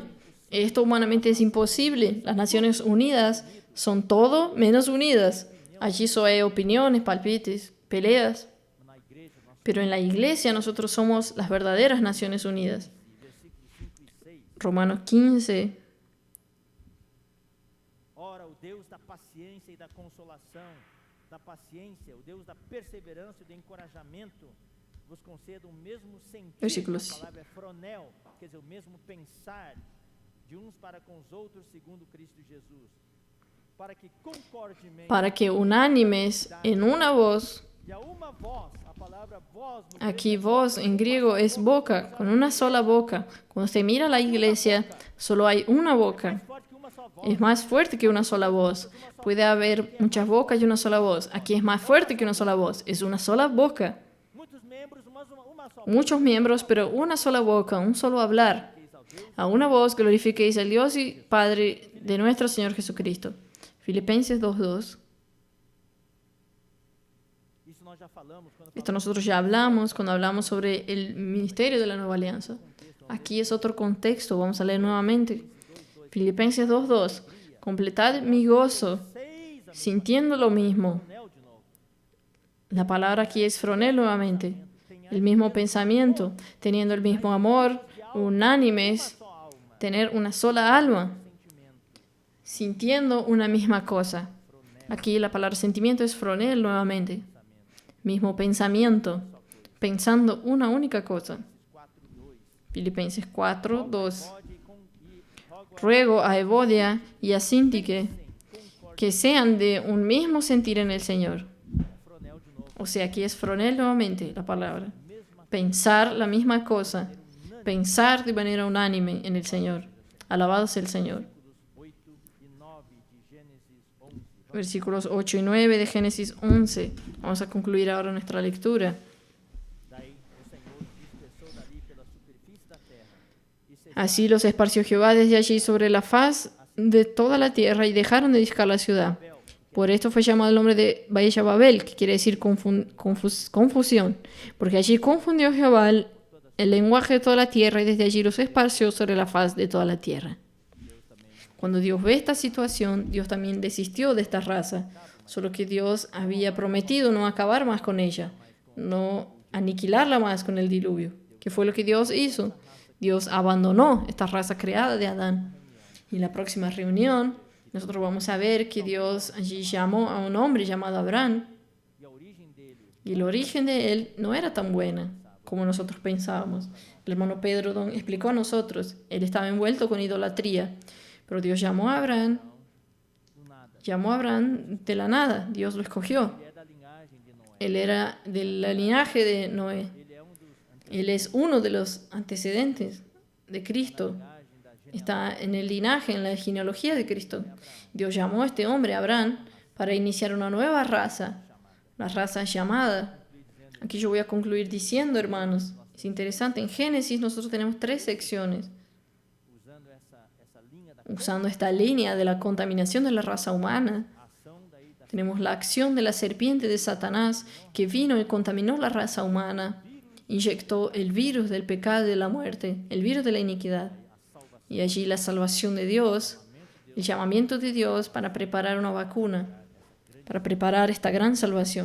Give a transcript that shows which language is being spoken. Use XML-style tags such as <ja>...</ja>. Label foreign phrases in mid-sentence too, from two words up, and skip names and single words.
<es>Esto humanamente es imposible. Las Naciones Unidas son todo menos unidas. Allí solo hay opiniones, palpites, peleas. Pero en la iglesia nosotros somos las verdaderas Naciones Unidas. Romanos 15.</es> <pt>Ora, o Deus da paciência e da consolação, da paciência, o Deus da perseverança e do encorajamento, vos conceda o mesmo sentir, a palavra é fronel, quer dizer, o mesmo pensar de uns para com os outros segundo Cristo Jesus,</pt> <es>para que unánimes en una voz. Aquí voz en griego es boca, con una sola boca. Cuando se mira la iglesia, solo hay una boca. Es más fuerte que una sola voz. Puede haber muchas bocas y una sola voz. Aquí es más fuerte que una sola voz. Es una sola boca. Muchos miembros, pero una sola boca, un solo hablar. A una voz glorifiquéis al Dios y Padre de nuestro Señor Jesucristo. Filipenses 2:2.</es> <pt>nós já falamos quando</pt> <es>Esto nosotros ya hablamos cuando hablamos sobre el ministerio de la nueva alianza. Aquí es otro contexto, vamos a leer nuevamente. Filipenses 2:2. Completad mi gozo, sintiendo lo mismo.</es> <pt>Nel de novo.</pt> <es>La palabra aquí es fronel nuevamente. El mismo pensamiento, teniendo el mismo amor, unánimes,</es> <pt>Só alma,</pt> <es>tener una sola alma,</es> <pt>sentimento.</pt> <es>sintiendo una misma cosa. Aquí la palabra sentimiento es fronel nuevamente. Mismo pensamiento, pensando una única cosa. 4:2. Filipenses 4:2.</es> <pt>Pode e rogo</pt> <es>Ruego a Evodia y a Síntique que sean de un mismo sentir en el Señor.</es> <pt>fronel de novo.</pt> <es>O sea, aquí es fronel nuevamente la palabra. Pensar la misma cosa. Pensar de manera unánime en el Señor. Alabado sea el Señor.</es> <pt>Versículos 8 e 9 de Gênesis 11.</pt> <es>Versículos 8 y 9 de Génesis 11. Vamos a concluir ahora nuestra lectura.</es> <pt>Daí o Senhor dispersou dali pela superfície da terra e cessaram</pt> <es>Así los esparció Jehová desde allí sobre la faz de toda la tierra y dejaron de edificar la ciudad. Por esto fue llamado el nombre de Baella Babel, que quiere decir confusión, porque allí confundió Jehová el lenguaje de toda la tierra y desde allí los esparció sobre la faz de toda la tierra. Cuando Dios ve esta situación, Dios también desistió de esta raza, solo que Dios había prometido no acabar más con ella, no aniquilarla más con el diluvio. ¿Qué fue lo que Dios hizo? Dios abandonó esta raza creada de Adán. Y en la próxima reunión, nosotros vamos a ver que Dios allí llamó a un hombre llamado Abraham,</es> <pt>e a origem dele</pt> <es>y el origen de él no era tan buena como nosotros pensábamos. El hermano Pedro Don explicó a nosotros, él estaba envuelto con idolatría, pero Dios llamó a Abraham de la nada, Dios lo escogió.</es> <pt>é da linhagem de Noé.</pt> <es>Él era del linaje de Noé.</es> <pt>Ele é dos</pt> <es>Él es uno de los antecedentes de Cristo.</es> <pt>linhagem da</pt> <es>Está en el linaje, en la genealogía de Cristo. Dios llamó a este hombre, Abraham, para iniciar una nueva raza, la raza llamada. Aquí yo voy a concluir diciendo, hermanos, es interesante, en Génesis nosotros tenemos 3 secciones,</es> <pt>usando essa linha da</pt> <es>usando esta línea de la contaminación de la raza humana.</es> <pt>ação daí da</pt> <es>Tenemos la acción de la serpiente de Satanás que vino y contaminó la raça humana, inyectó el virus del pecado y de la muerte, el virus de la iniquidad. Y allí la salvación de Dios, el llamamiento de Dios para preparar una vacuna, para preparar esta gran salvación.</es>